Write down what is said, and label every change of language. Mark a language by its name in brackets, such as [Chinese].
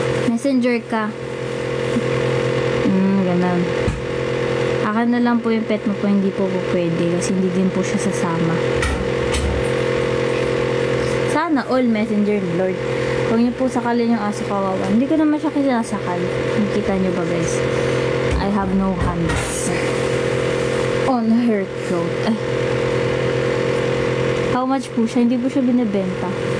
[Filipino] Messenger ka. Ganun. Baka na lang po yung pet mo po hindi po pwede kasi hindi din po siya sasama. Sana all messenger Lord. Huwag niyo po sakalin yung aso kawawa. Hindi ko naman siya kinasakal. Nakita niyo ba guys? [English] I have no hands on her throat. Ay. How much [Filipino] po siya? Hindi po siya binibenta.